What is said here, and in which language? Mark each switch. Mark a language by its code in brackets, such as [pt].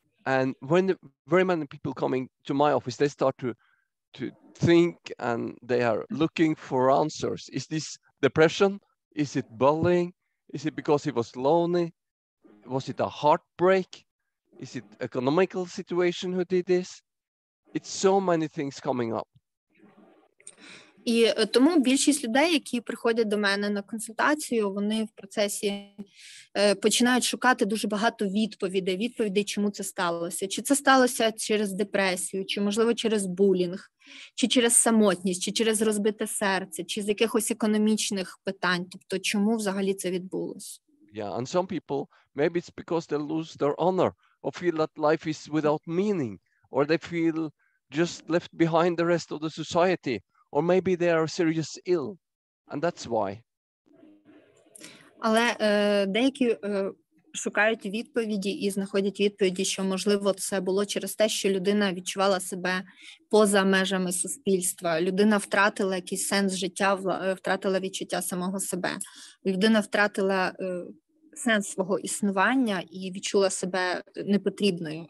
[en] And when very many people coming to my office, they start to think and they are looking for answers. Is this depression? Is it bullying? Is it because he was lonely? Was it a heartbreak? Is it economical situation who did this? It's so many things coming up. [uk] І тому більшість людей, які приходять до мене на консультацію, вони в процесі починають шукати дуже багато відповідей, чому це сталося. Чи це сталося через депресію, чи, можливо, через булінг, чи через самотність, чи через розбите серце, чи з якихось економічних питань. Тобто, чому взагалі це відбулося? [en] Yeah, and some people, maybe it's because they lose their honor or feel that life is without meaning, or they feel just left behind the rest of the society, or maybe they are seriously ill, and that's why. [uk] Але деякі шукають відповіді і знаходять відповіді, що, можливо, це було через те, що людина відчувала себе поза межами суспільства. Людина втратила якийсь сенс життя, втратила відчуття самого себе. Людина втратила сенс свого існування і відчула себе непотрібною.